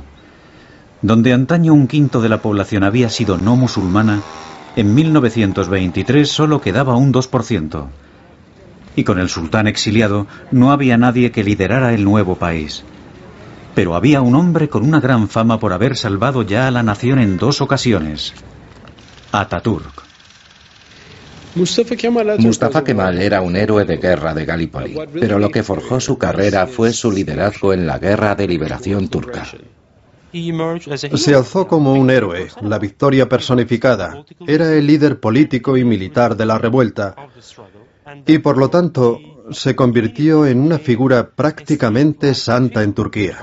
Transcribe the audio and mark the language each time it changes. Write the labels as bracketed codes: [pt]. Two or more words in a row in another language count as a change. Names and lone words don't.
[es] Donde antaño 1/5 de la población había sido no musulmana, en 1923 solo quedaba un 2%. Y con el sultán exiliado no había nadie que liderara el nuevo país. Pero había un hombre con una gran fama por haber salvado ya a la nación en 2 ocasiones: Ataturk. Mustafa Kemal era un héroe de guerra de Galípoli, pero lo que forjó su carrera fue su liderazgo en la guerra de liberación turca. Se alzó como un héroe, la victoria personificada. Era el líder político y militar de la revuelta y, por lo tanto, se convirtió en una figura prácticamente santa en Turquía.